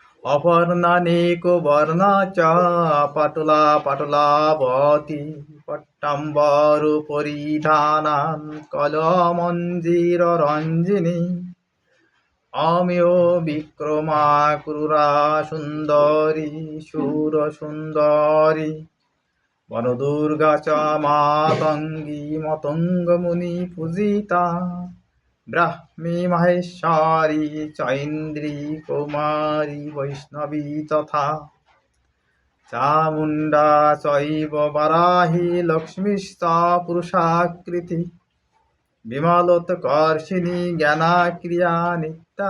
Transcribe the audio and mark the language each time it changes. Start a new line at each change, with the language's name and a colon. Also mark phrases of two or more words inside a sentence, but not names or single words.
Sanskrit: অপর্ণানেক বর্ণা চ পাটলা পাটলাবতী পট্টাম্বর পরিধানান কলমঞ্জির রঞ্জিনী অমেয় বিক্রমা ক্রুরা সুন্দরী সুর সুন্দরী বনদুর্গা চ মাতঙ্গী মতঙ্গমুনি পূজিতা ব্রাহ্মী মাহেশ্বরী চৈন্দ্রী কৌমারী বৈষ্ণবী তথা চামুণ্ডা চৈব বারাহী লক্ষ্মীশ্চ পুরুষাকৃতি বিমলোৎকর্ষিণী জ্ঞানাক্রিয়া নিত্যা